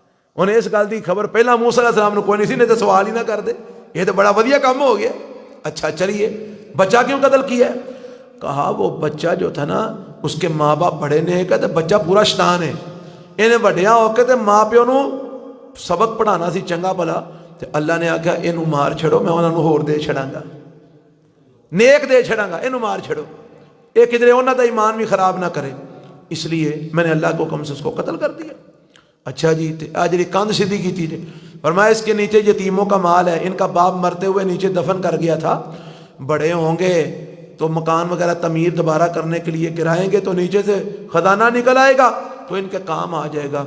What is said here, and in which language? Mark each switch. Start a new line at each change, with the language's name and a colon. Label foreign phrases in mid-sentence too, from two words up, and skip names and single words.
Punjabi: انہیں اس گل کی خبر پہلا موسیٰ علیہ السلام نے کوئی نہیں سی، نہیں تو سوال ہی نہ کر دے، یہ تو بڑا ودیا کام ہو گیا.
Urdu: اچھا چلیے بچہ کیوں قتل کیا ہے؟ کہا وہ بچہ جو تھا نا اس کے ماں باپ بڑے نے کہتے بچہ پورا شیطان ہے،
Punjabi: انہیں وڈیاں ہو کے تے ماں پیو نو سبق پڑھانا سی چنگا بھلا. تے اللہ نے آکھیا اینو مار چھڑو، میں انہاں نو ہور دے چھڑاں گا، نیک دے چھڑاں گا، اینو مار چھڑو، اے کدھر انہاں دا ایمان بھی خراب نہ کرے.
Urdu: اس لیے میں نے اللہ کو حکم سے اس کو قتل کر دیا. اچھا جی آج جی کاندھ سیدھی کی تھی، فرمایا اس کے نیچے یتیموں کا مال ہے، ان کا باپ مرتے ہوئے نیچے دفن کر گیا تھا، بڑے ہوں گے تو مکان وغیرہ تعمیر دوبارہ کرنے کے لیے گرائیں گے تو نیچے سے خزانہ نکل آئے گا تو ان کے کام آ جائے گا۔